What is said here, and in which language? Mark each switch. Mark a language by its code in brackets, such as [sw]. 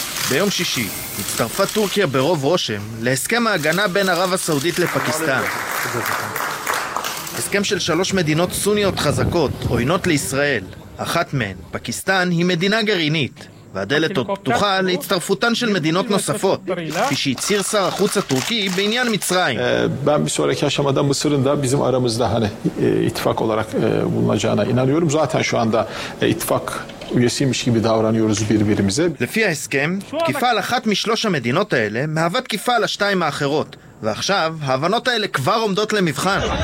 [he] ביום שישי הצטרפה טורקיה ברוב רושם להסכם ההגנה בין ערב הסעודית לפקיסטן. הסכם של שלוש מדינות סוניות חזקות, עוינות לישראל. אחת מהן, פקיסטן, היא מדינה גרעינית, והדלת עוד פתוחה להצטרפותן של מדינות נוספות, כפי שהצהיר שר החוץ הטורקי בעניין מצרים. [tr] ben bir sonraki aşamada Mısır'ın da bizim aramızda hani ittifak olarak bulunacağına inanıyorum. Zaten şu anda ittifak üyesiymiş gibi davranıyoruz birbirimize. [he] לפי ההסכם, תקיפה על אחת משלוש המדינות האלה מהווה תקיפה על השתיים האחרות. ועכשיו, ההבנות האלה כבר עומדות למבחן.